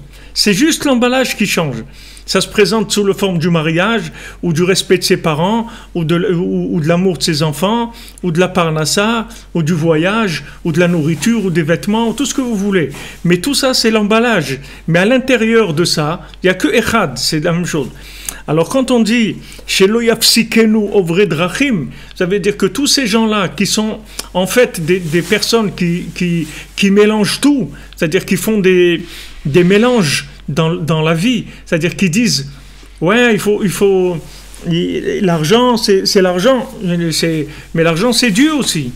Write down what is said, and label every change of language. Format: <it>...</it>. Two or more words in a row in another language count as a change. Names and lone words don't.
<fr>C'est juste l'emballage qui change. Ça se présente sous la forme du mariage, ou du respect de ses parents, ou de l'amour de ses enfants, ou de la parnassa, ou du voyage, ou de la nourriture, ou des vêtements, ou tout ce que vous voulez. Mais tout ça, c'est l'emballage. Mais à l'intérieur de ça, il n'y a que Echad, c'est la même chose. Alors quand on dit «</fr> <he>שלא יפסיקנו עוברי דרכים »,</he> <fr>ça veut dire que tous ces gens-là qui sont en fait des personnes qui mélangent tout, c'est-à-dire qui font des mélanges dans la vie, c'est-à-dire qui disent « Ouais, l'argent c'est l'argent, mais l'argent c'est Dieu aussi ».</fr>